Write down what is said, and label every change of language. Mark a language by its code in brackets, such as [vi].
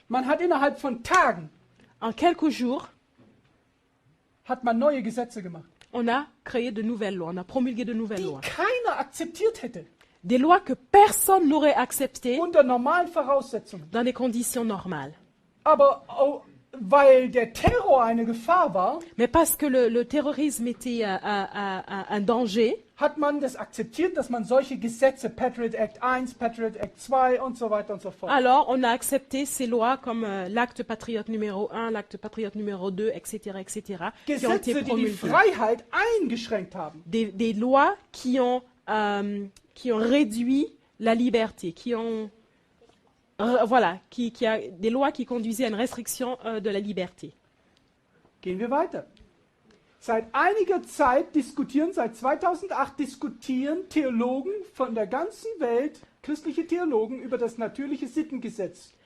[de] Man hat innerhalb von Tagen [fr] En quelques jours, [de] hat man neue Gesetze gemacht, [fr] on a créé de nouvelles lois, on a promulgué de nouvelles [de] die [fr] lois. [de] keiner akzeptiert hätte [fr] Des lois que personne n'aurait acceptées [de] unter normalen Voraussetzungen. [fr] dans des conditions normales. [de] Aber weil der Terror eine Gefahr war, [fr] Mais parce que le terrorisme était un danger, [de] hat man das akzeptiert, dass man solche Gesetze, Patriot Act 1, Patriot Act 2 und so weiter und so fort. [fr] alors on a accepté ces lois comme l'acte patriote numéro 1, l'acte patriote numéro 2, etc., qui ont été [de] Gesetze, die die [fr] promulguées. [de] Freiheit eingeschränkt haben. [fr] Des lois qui ont réduit la liberté, des lois qui conduisaient à une restriction de la liberté. [de] Gehen wir weiter. Seit einiger Zeit seit 2008 diskutieren Theologen von der ganzen Welt, christliche Theologen, über das natürliche Sittengesetz.